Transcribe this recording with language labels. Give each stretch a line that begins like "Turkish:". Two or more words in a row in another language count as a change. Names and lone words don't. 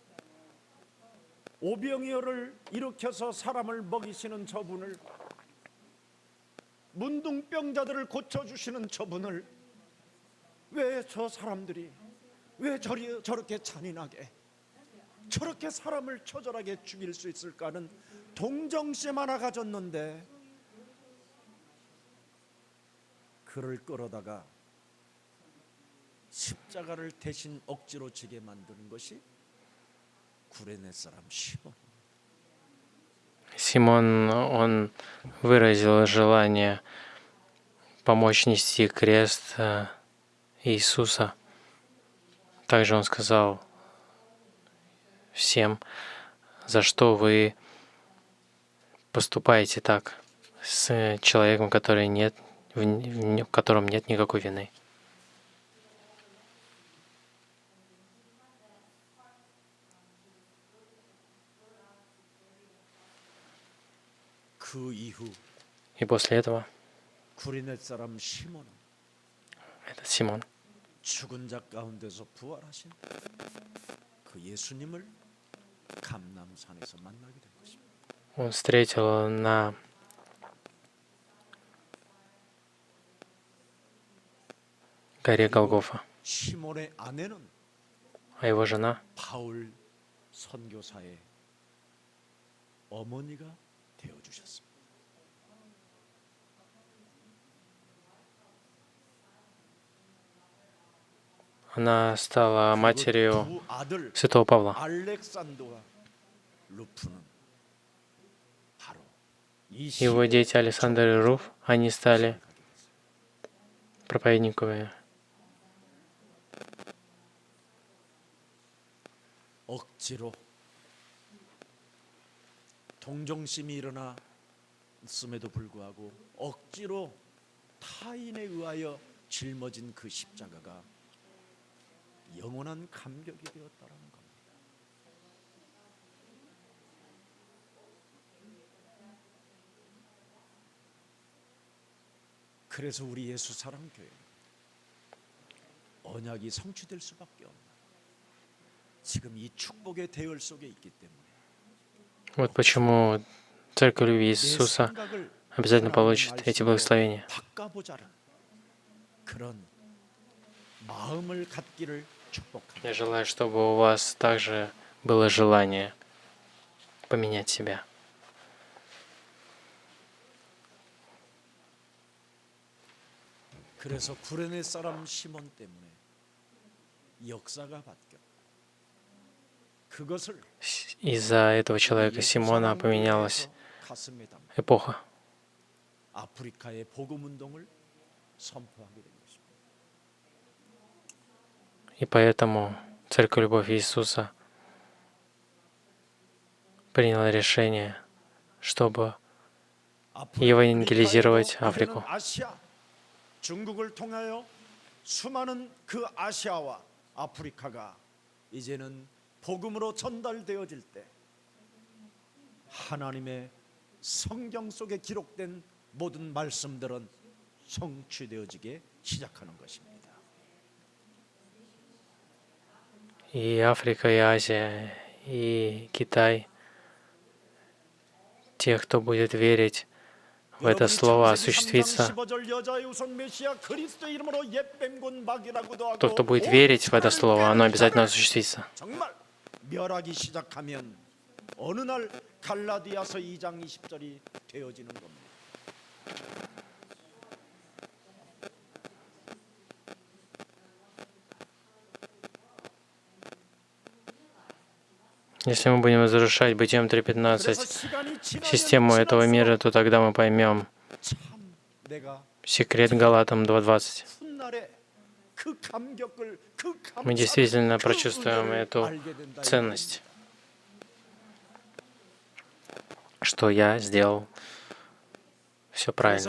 Korean: 오병이어를 일으켜서 사람을 먹이시는 저분을 문둥병자들을 고쳐주시는 저분을 왜 저 사람들이 왜 저렇게 잔인하게 저렇게 사람을 처절하게 죽일 수 있을까는 동정심 하나 가졌는데 그를 끌어다가 십자가를 대신 억지로 지게 만드는 것이 구레네 사람 시몬.
Russian: Симон, он выразил желание помочь нести крест Иисуса. Также он сказал всем, за что вы поступаете так с человеком, который нет, в котором нет никакой вины.
Korean: 그 이후
Russian: И после этого
Korean: 구레네 사람 시몬은
Russian: этот Симон
Korean: 죽은 자 가운데서 부활하신 그 예수님을 감람산에서 만나게 된 것입니다.
Russian: он встретил на горе Голгофа,
Korean: 시몬의 아내는
Russian: а его жена
Korean: 바울 선교사의 어머니가 되어 주셨습니다.
Russian: она стала матерью
Korean: 두 아들
Russian: святого Павла.
Korean: 알렉산더와 루프는 바로 이
Russian: Его
Korean: 시대의
Russian: дети Александр и Руф, они стали проповедниками.
Korean: 억지로 동정심이 일어났음에도 불구하고 억지로 타인에 의하여 짊어진 그 십자가가 영원한 감격이 되었다라는 겁니다. 그래서 우리 예수 사랑교회 언약이 성취될 수밖에 없는 지금 이 축복의 대열 속에 있기 때문에
Russian: Вот почему Церковь Любви
Korean: 내
Russian: Иисуса
Korean: 생각을
Russian: обязательно
Korean: 하나님의
Russian: получит эти
Korean: 말씀으로
Russian: благословения.
Korean: 바꿔보자는 그런 마음을 갖기를 축복합니다.
Russian: Я желаю, чтобы у вас также было желание поменять себя.
Korean: 그래서 구레네 사람 시몬 때문에 역사가 바뀌었다. 그것을
Russian: Из-за этого человека
Korean: 예수
Russian: Симона поменялась
Korean: 사랑교회에서 가슴에 담고
Russian: эпоха.
Korean: 아프리카의 복음 운동을 선포하게 된 것입니다.
Russian: И поэтому Церковь Любовь Иисуса приняла решение, чтобы евангелизировать Африку.
Korean: 아시아, 중국을 통하여 수많은 그 아시아와 아프리카가 이제는 복음으로 전달되어질 때 하나님의 성경 속에 기록된 모든 말씀들은 성취되어지게 시작하는 것입니다.
Russian: И Африка, и Азия, и Китай, те, кто будет верить в это слово, осуществится. Тот, кто будет верить в это слово, оно обязательно осуществится.
Korean: 정말 멸하기 시작하면 어느 날 갈라디아서 2장 20절이 되어지는 겁니다.
Russian: Если мы будем разрушать Бытием 3.15 систему этого мира, то тогда мы поймем
Korean: 참 내가
Russian: секрет Галатам 2.20.
Korean: 훗날에 그 감격을 그
Russian: Мы действительно прочувствуем эту ценность, что я сделал все правильно.